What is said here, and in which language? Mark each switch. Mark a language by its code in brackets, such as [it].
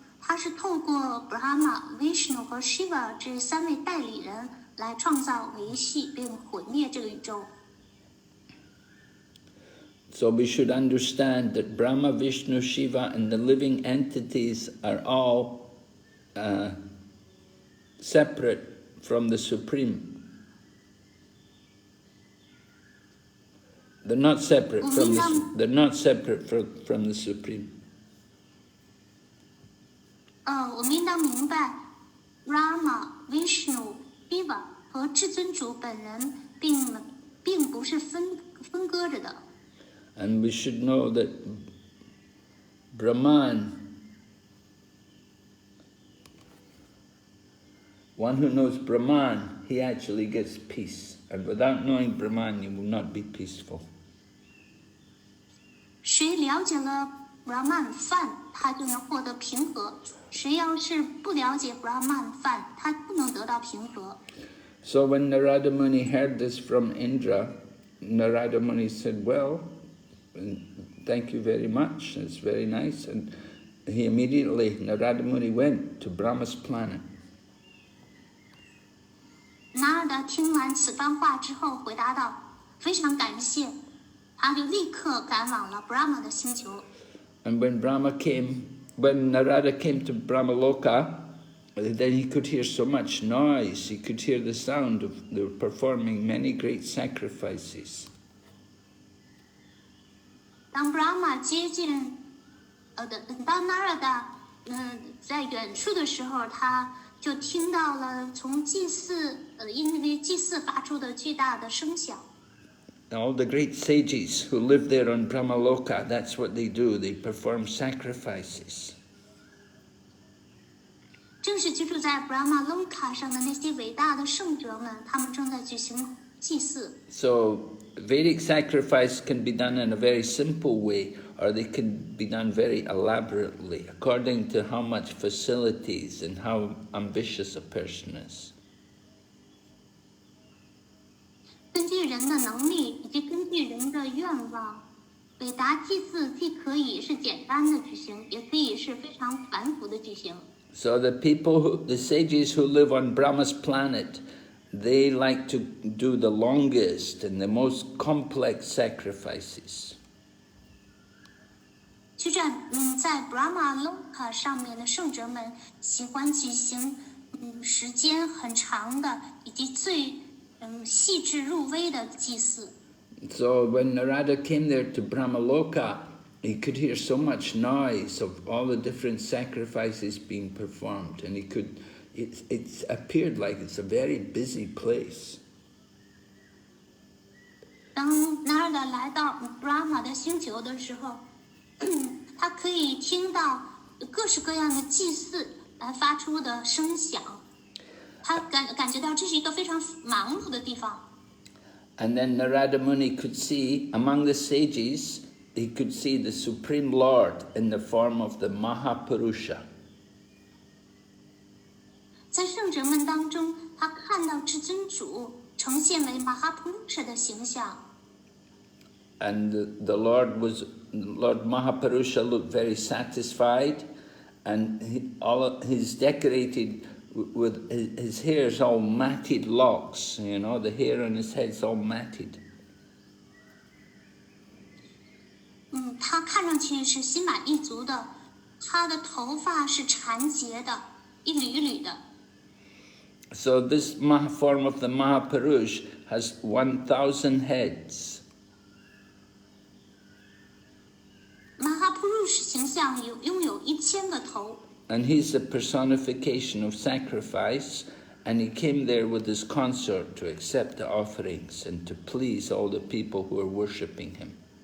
[zh] 他是透过 Brahma、Vishnu 和 Shiva 这三位代理人来创造、维系并毁灭这个宇宙。 [en] So we should understand that Brahma, Vishnu, Shiva and the living entities are all separate from the Supreme. They're not separate from the Supreme. [zh] 我们应当明白 Brahma、Vishnu、Shiva 和至尊主本人并不是分割着的。 [en] And we should know that Brahman, one who knows Brahman, he actually gets peace. And without knowing Brahman, you will not be peaceful. [zh] 谁了解了 Brahman 饭，他就能获得平和；谁要是不了解 Brahman 饭，他不能得到平和。 [en] So when Narada Muni heard this from Indra, Narada Muni said, well, thank you very much, it's very nice. And Narada Muni went to Brahma's planet. [zh] 拿尔达听完此番话之后，回答道：“非常感谢。” 他就立刻赶往了 Brahma 的星球。 [en] And when Narada came to Brahmaloka, then he could hear so much noise. He could hear the sound of they were performing many great sacrifices. [zh] 当 Brahma 接近，当 Narada 在远处的时候，他就听到了从祭祀因为祭祀发出的巨大的声响。 [en] All the great sages who live there on Brahmaloka, that's what they do. They perform sacrifices. [zh] 正是居住在 Brahmaloka 上的那些伟大的圣者们，他们正在举行祭祀。 [en] So Vedic sacrifice can be done in a very simple way, or they can be done very elaborately, according to how much facilities and how ambitious a person is. [zh] 根据人的能力以及根据人的愿望，伟达祭祀既可以是简单的举行，也可以是非常繁复的举行。 [en] So the sages who live on Brahma's planet, they like to do the longest and the most complex sacrifices. [zh] 在Brahma Loka 上面的圣者们喜欢举行时间很长的以及最细致入微的祭祀。 [en] So when Narada came there to Brahmaloka, he could hear so much noise of all the different sacrifices being performed, and it appeared like it's a very busy place. [zh] 当 Narada 来到 Brahma 的星球的时候，他可以听到各式各样的祭祀来发出的声响，他感觉到这是一个非常忙碌的地方。 [en] And then Narada Muni could see, among the sages, he could see the Supreme Lord in the form of the Mahapurusha. [zh] 在圣者们当中，他看到至尊主呈现为马哈普鲁舍的形象。 [en] And the Lord Mahapurusha looked very satisfied, and he's decorated with his hair's all matted locks, you know, the hair on his head's all matted. [zh] 他看上去是心满意足的，他的头发是缠结的，一缕一缕的。 [en] So this form of the Mahapurush has 1,000 heads. [zh] 马哈普鲁什形象拥有1000个头。 [en] And he's the personification of sacrifice, and he came there with his consort to accept the offerings and to please all the people who are worshipping him.